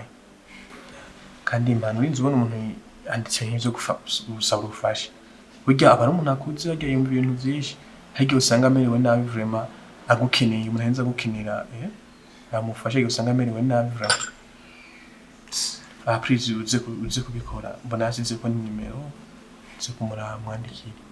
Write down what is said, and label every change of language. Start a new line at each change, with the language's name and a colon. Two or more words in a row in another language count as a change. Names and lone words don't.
Rundi: Kandi impano y'inzu ubona umuntu anditse nk'ivyo gusaba ubufasha. Burya aba ari umuntu akuze yagiye yumva ibintu vyinshi. Hari usanga amerewe nabi vraiment agukeneye umuntu henza gukinira amufashe usanga amerewe nabi vraiment. Please uze kubikora. Mbona yasize ko ni nimero zo kumura mwandikira.